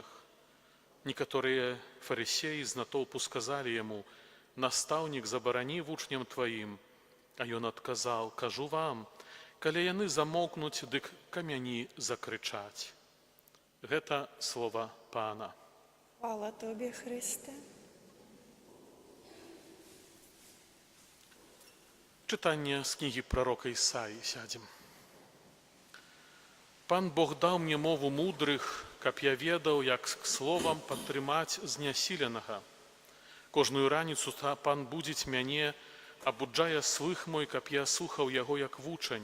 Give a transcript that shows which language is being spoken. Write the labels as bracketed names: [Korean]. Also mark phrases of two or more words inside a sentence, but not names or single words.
[Belarusian] Некаторыя фарысеі з натоўпу сказалі яму: «Настаўнік, забарані вучням тваім». А ён адказаў: «Кажу вам, калі яны замоўкнуць, дык камяні закрычаць». Гэта слова Пана. [Polish] Chwała Tobie, Chryste. Czytanie z kniги proroka Isaii. [Belarusian] Сядзем. Пан Бог даў мне мову мудрых, каб я ведаў, як к словам падтрымаць знясіленага. Кожную раніцу Пан будзіць мяне, абуджае слых мой, каб я слухаў яго як вучань.